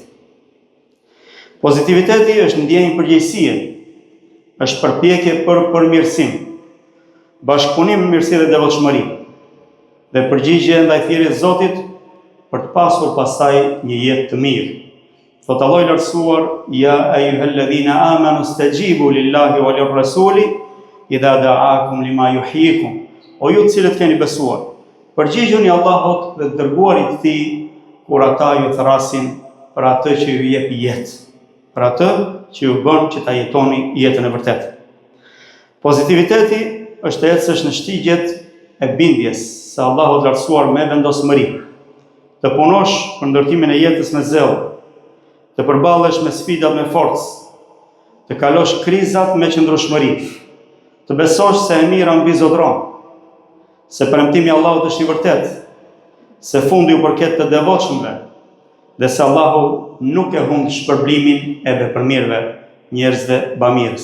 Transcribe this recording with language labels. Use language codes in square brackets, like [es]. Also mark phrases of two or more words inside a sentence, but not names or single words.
[sq] Pozitiviteti është ndjenjë përgjegjësie, është përpjekje për përmirësim, bashkëpunim me mirësi dhe devotshmëri, dhe përgjigje ndaj thirrjes së Zotit për të pasur pastaj një jetë të mirë. Thot Allahu i lartësuar: [ar] "يا أيها الذين آمنوا استجيبوا لله وللرسول إذا دعاكم لما يحييكم." [sq] O ju të cilët keni besuar, përgjigjuni Allahut dhe të dërguarit të tij kur ata ju thrasin për atë që ju jep jetë, për atë që ju bën që ta jetoni jetën e vërtetë. Pozitiviteti është ecësh në shtigjet e bindjes se Allahu të lartësuar me vendosmëri, të punosh për ndërtimin e jetës me zell, të përballesh me sfidat me forcë, të kalosh krizat me qëndrueshmëri, të besosh se e mira mbi zotëron, se premtimi i Allahut është i vërtetë, se fundi u përket të devotshmëve, dhe se Allahu nuk e humb shpërblimin e vepërmirëve, njerëzve bamirës.